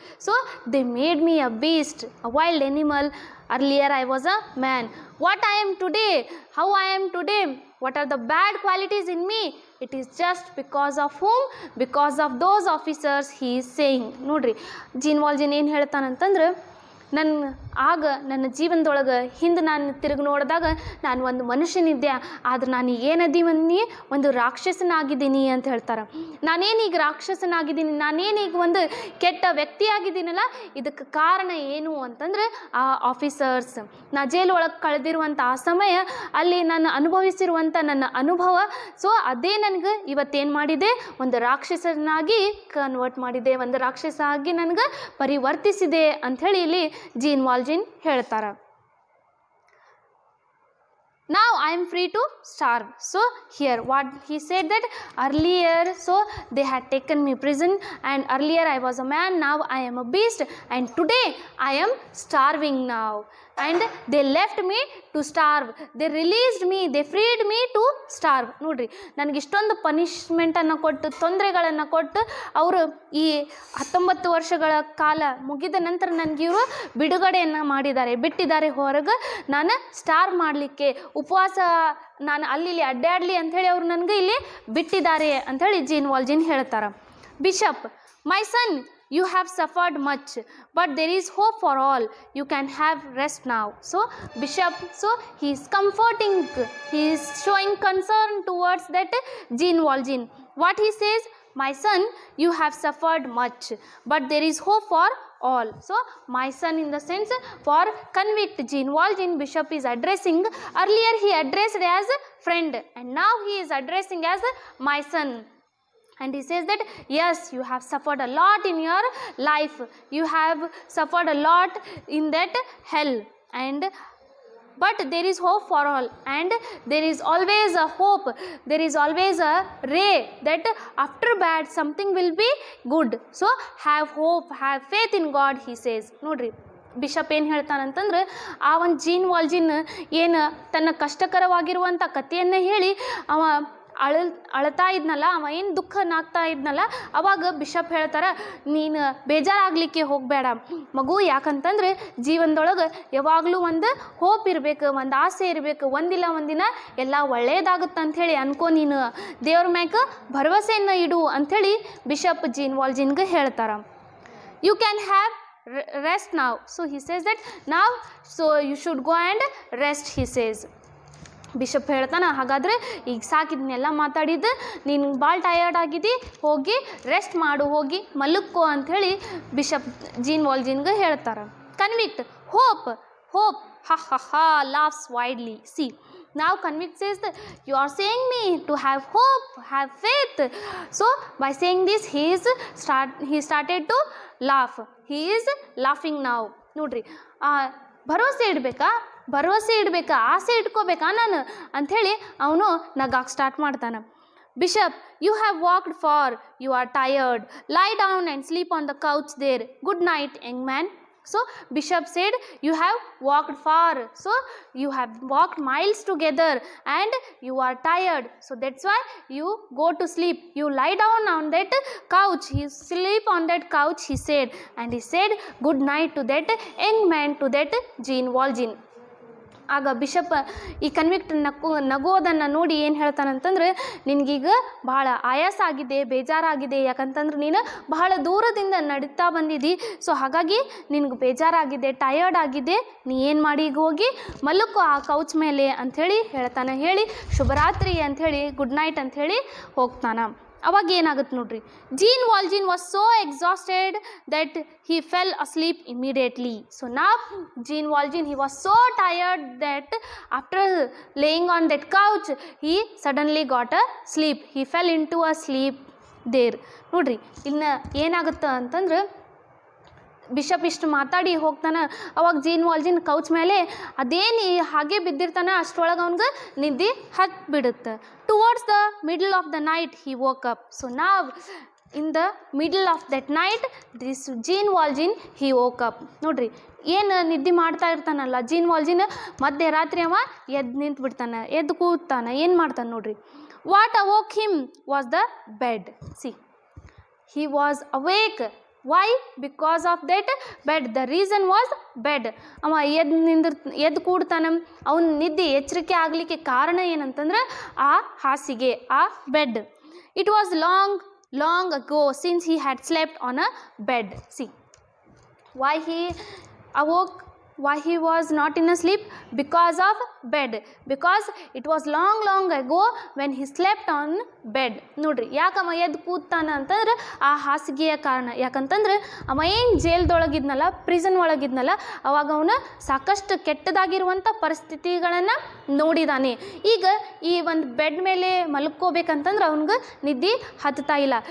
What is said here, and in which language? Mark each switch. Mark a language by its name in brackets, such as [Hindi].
[English] So they made me a beast, a wild animal. Earlier I was a man. What I am today, how I am today, what are the bad qualities in me, it is just because of whom, because of those officers, he is saying. [Kannada] ನೋಡ್ರಿ gene ವಾಲ್ಜಿನ್ ಏನು ಹೇಳ್ತಾನಂತಂದ್ರೆ, ನನ್ನ ಆಗ ನನ್ನ ಜೀವನದೊಳಗೆ ಹಿಂದೆ ನಾನು ತಿರುಗಿ ನೋಡಿದಾಗ ನಾನು ಒಂದು ಮನುಷ್ಯನಿದ್ದೆ, ಆದ್ರೆ ನಾನು ಏನದೀವನ್ನಿ ಒಂದು ರಾಕ್ಷಸನಾಗಿದ್ದೀನಿ ಅಂತ ಹೇಳ್ತಾರೆ. ನಾನೇನೀಗ ರಾಕ್ಷಸನಾಗಿದ್ದೀನಿ, ನಾನೇನೀಗ ಒಂದು ಕೆಟ್ಟ ವ್ಯಕ್ತಿಯಾಗಿದ್ದೀನಲ್ಲ, ಇದಕ್ಕೆ ಕಾರಣ ಏನು ಅಂತಂದ್ರೆ ಆ ಆಫೀಸರ್ಸ್. ನಾ ಜೈಲ್ ಒಳಗೆ ಕಳೆದಿರುವಂಥ ಆ ಸಮಯ, ಅಲ್ಲಿ ನಾನು ಅನುಭವಿಸಿರುವಂಥ ನನ್ನ ಅನುಭವ, ಸೊ ಅದೇ ನನಗೆ ಇವತ್ತೇನು ಮಾಡಿದೆ, ಒಂದು ರಾಕ್ಷಸನಾಗಿ ಕನ್ವರ್ಟ್ ಮಾಡಿದೆ, ಒಂದು ರಾಕ್ಷಸ ಆಗಿ ನನಗೆ ಪರಿವರ್ತಿಸಿದೆ ಅಂಥೇಳಿ ಇಲ್ಲಿ ಜೀನ್ ವಾಲ್ಜಿನ್ ಹೇಳ್ತಾರೆ. [English] Now I am free to starve. So here what he said that earlier, so they had taken me prison, and earlier I was a man, now I am a beast, and today I am starving now, and they left me to starve. They released me, they freed me to starve. [Kannada] ನೋಡ್ರಿ, ನನಗೆ ಇಷ್ಟೊಂದು ಪನಿಷ್ಮೆಂಟನ್ನು ಕೊಟ್ಟು, ತೊಂದರೆಗಳನ್ನು ಕೊಟ್ಟು, ಅವರು ಈ 19 ವರ್ಷಗಳ ಕಾಲ ಮುಗಿದ ನಂತರ ನನಗೆ ಇವರು ಬಿಡುಗಡೆಯನ್ನು ಮಾಡಿದ್ದಾರೆ, ಬಿಟ್ಟಿದ್ದಾರೆ ಹೊರಗೆ. ನಾನು ಸ್ಟಾರ್ವ್ ಮಾಡಲಿಕ್ಕೆ, ಉಪವಾಸ ನಾನು ಅಲ್ಲಿ ಅಡ್ಡಾಡಲಿ ಅಂಥೇಳಿ ಅವರು ನನಗೆ ಇಲ್ಲಿ ಬಿಟ್ಟಿದ್ದಾರೆ ಅಂಥೇಳಿ ಜೀನ್ ವಾಲ್ಜಿನ್ ಹೇಳ್ತಾರೆ. [English] Bishop, my son, you have suffered much, but there is hope for all. You can have rest now. So bishop, so he is comforting, he is showing concern towards that Jean Valjean. What he says, my son, you have suffered much, but there is hope for all. So my son, in the sense for convict Jean Valjean, bishop is addressing. Earlier he addressed as a friend, and now he is addressing as my son. And he says that yes, you have suffered a lot in your life, you have suffered a lot in that hell, and but there is hope for all, and there is always a hope, there is always a ray that after bad something will be good. So have hope, have faith in God, he says. [Kannada] ನೋಡ್ರಿ, bishop ಏನು ಹೇಳ್ತಾನಂತಂದ್ರೆ, ಆ ಒಂದು gene ವಾಲ್ಜಿನ್ ಏನು ತನ್ನ ಕಷ್ಟಕರವಾಗಿರುವಂಥ ಕಥೆಯನ್ನು ಹೇಳಿ ಅವ ಅಳ್ತಾ ಇದ್ನಲ್ಲ, ಅವ ಏನು ದುಃಖನಾಗ್ತಾ ಇದ್ನಲ್ಲ, ಅವಾಗ ಬಿಷಪ್ ಹೇಳ್ತಾರೆ, ನೀನು ಬೇಜಾರಾಗಲಿಕ್ಕೆ ಹೋಗಬೇಡ ಮಗು, ಯಾಕಂತಂದ್ರೆ ಜೀವನದೊಳಗೆ ಯಾವಾಗಲೂ ಒಂದು ಹೋಪ್ ಇರಬೇಕು, ಒಂದು ಆಸೆ ಇರಬೇಕು, ಒಂದಿಲ್ಲ ಒಂದಿನ ಎಲ್ಲ ಒಳ್ಳೆಯದಾಗುತ್ತೆ ಅಂಥೇಳಿ ಅನ್ಕೋ, ನೀನು ದೇವ್ರ ಮ್ಯಾಗ ಭರವಸೆಯನ್ನು ಇಡು ಅಂಥೇಳಿ ಬಿಷಪ್ ಜೀನ್ ವಾಲ್ಜಿನ್ಗೆ ಹೇಳ್ತಾರೆ. [English] You can have rest now. So he says that now, so you should go and rest, he says. [Kannada] Bishop ಹೇಳ್ತಾನೆ, ಹಾಗಾದರೆ ಈಗ ಸಾಕಿದ್ನೆಲ್ಲ ಮಾತಾಡಿದ್ದು, ನೀನು ಭಾಳ ಟಯರ್ಡ್ ಆಗಿದ್ದಿ, ಹೋಗಿ ರೆಸ್ಟ್ ಮಾಡು, ಹೋಗಿ ಮಲಕ್ಕೋ ಅಂಥೇಳಿ ಬಿಷಪ್ ಜೀನ್ ವಾಲ್ಜಿನ್ಗೆ ಹೇಳ್ತಾರೆ. [English] Convict, hope, hope, ha ha ha, laughs widely. See, now convict says that you are saying me to have hope, have faith. So by saying this, he started to laugh. He is laughing now. [Kannada] ನೋಡ್ರಿ, ಭರವಸೆ ಇಡಬೇಕಾ, ಆಸೆ ಇಟ್ಕೋಬೇಕಾ ನಾನು ಅಂಥೇಳಿ ಅವನು ನಗಾಕ್ start ಮಾಡ್ತಾನೆ. [English] Bishop, you have walked far, you are tired, lie down and sleep on the couch there, good night young man. So bishop said, you have walked far, so you have walked miles together and you are tired, so that's why you go to sleep, you lie down on that couch. He sleep on that couch, he said, and he said good night to that young man, to that Jean Valjean. [Kannada] ಆಗ bishop ಈ convict ನಗೋದನ್ನು ನೋಡಿ ಏನು ಹೇಳ್ತಾನಂತಂದ್ರೆ, ನಿನಗೀಗ ಭಾಳ ಆಯಾಸ ಆಗಿದೆ, ಬೇಜಾರಾಗಿದೆ, ಯಾಕಂತಂದ್ರೆ ನೀನು ಬಹಳ ದೂರದಿಂದ ನಡೀತಾ ಬಂದಿದ್ದಿ, ಸೊ ಹಾಗಾಗಿ ನಿನಗೆ ಬೇಜಾರಾಗಿದೆ, ಟಯರ್ಡ್ ಆಗಿದೆ, ನೀ ಏನು ಮಾಡಿ ಈಗ ಹೋಗಿ ಮಲಕ್ಕೋ ಆ ಕೌಚ್ ಮೇಲೆ ಅಂಥೇಳಿ ಹೇಳ್ತಾನೆ. ಹೇಳಿ ಶುಭರಾತ್ರಿ ಅಂಥೇಳಿ, ಗುಡ್ ನೈಟ್ ಅಂಥೇಳಿ ಹೋಗ್ತಾನೆ. ಅವಾಗ ಏನಾಗುತ್ತೆ ನೋಡ್ರಿ, [English] Jean Valjean was so exhausted that he fell asleep immediately. So now Jean Valjean, he was so tired that after laying on that couch, he suddenly got a sleep. He fell into a sleep there. [Kannada] ನೋಡ್ರಿ, ಇನ್ನು ಏನಾಗುತ್ತೆ ಅಂತಂದ್ರೆ, bishop ಇಷ್ಟು ಮಾತಾಡಿ ಹೋಗ್ತಾನೆ, ಅವಾಗ gene ವಾಲ್ಜಿನ್ couch ಮೇಲೆ ಅದೇನು ಹಾಗೆ ಬಿದ್ದಿರ್ತಾನೆ, ಅಷ್ಟರೊಳಗೆ ಅವ್ನಿಗೆ ನಿದ್ದೆ ಹತ್ಬಿಡುತ್ತೆ. [English] Towards the middle of the night he woke up. So now in the middle of that night, this Jean Valjean, he woke up. [Kannada] ನೋಡ್ರಿ, ಏನು ನಿದ್ದೆ ಮಾಡ್ತಾ ಇರ್ತಾನಲ್ಲ ಜೀನ್ ವಾಲ್ಜಿನ್, ಮಧ್ಯರಾತ್ರಿ ಅವ ಎದ್ದು ನಿಂತು ಬಿಡ್ತಾನೆ, ಎದ್ದು ಕೂತಾನೆ, ಏನು ಮಾಡ್ತಾನೆ ನೋಡ್ರಿ. [English] What awoke him was the bed. See, he was awake. Why? Because of that bed. The reason was bed. [Kannada] ಅವ ಎದ್ದು ಕೂಡ್ತಾನೆ, ಅವನ ನಿದ್ದೆ ಎಚ್ಚರಿಕೆ ಆಗಲಿಕ್ಕೆ ಕಾರಣ ಏನಂತಂದ್ರೆ ಆ ಹಾಸಿಗೆ, ಆ bed. [English] It was long ago since he had slept on a bed. See, why he awoke? why he was not in a sleep? Because of bed, because it was long ago when he slept on bed. [Kannada] ನೋಡ್ರಿ ಯಾಕಮ್ಮ ಎದ್ದು ಕೂತಾನ ಅಂತಂದ್ರೆ ಆ ಹಾಸಿಗೆಯ ಕಾರಣ. ಯಾಕಂತಂದ್ರೆ ಅವ ಏನು ಜೈಲ್ದೊಳಗಿದ್ನಲ್ಲ, ಪ್ರಿಸನ್ ಒಳಗಿದ್ನಲ್ಲ, ಅವಾಗ ಅವನು ಸಾಕಷ್ಟು ಕೆಟ್ಟದಾಗಿರುವಂಥ ಪರಿಸ್ಥಿತಿಗಳನ್ನು ನೋಡಿದಾನೆ. ಈಗ ಈ ಒಂದು ಬೆಡ್ ಮೇಲೆ ಮಲ್ಕೋಬೇಕಂತಂದ್ರೆ ಅವ್ನಿಗೆ ನಿದ್ದೆ ಹತ್ತಾ ಇಲ್ಲ.